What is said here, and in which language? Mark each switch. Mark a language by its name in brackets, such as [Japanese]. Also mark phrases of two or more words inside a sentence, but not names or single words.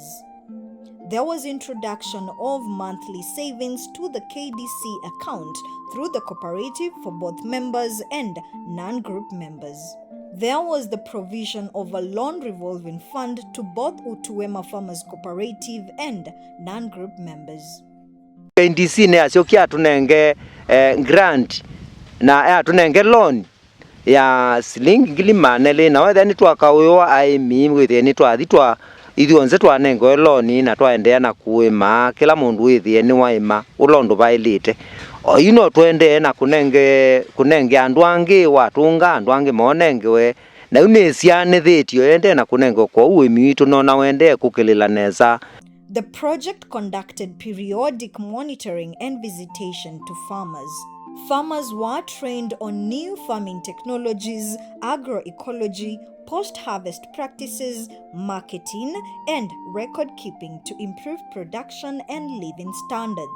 [English] There was introduction of monthly savings to the KDC account through the cooperative for both members and non-group members. There was the provision of a loan revolving fund to both Utuwema Farmers Cooperative and non-group members. [Kamba] KDC ne asiokia tunenge grant na tunenge loan ya silingi ngilimanele na wethe ni twakawiwa aimi withe ni twathitwa ithionze twanengo loan na twaendea na kuima kila mundu withie ni waima ulondo bailite o ino twende na kunenge andu angi watunga andu angi monengewe na unesianithitio ende na kunenge kwa uimi witu nona wende kukilila neza. [English] The project conducted periodic monitoring and visitation to farmers. Farmers were trained on new farming technologies, agroecology, post-harvest practices, marketing, and record keeping to improve production and living standards.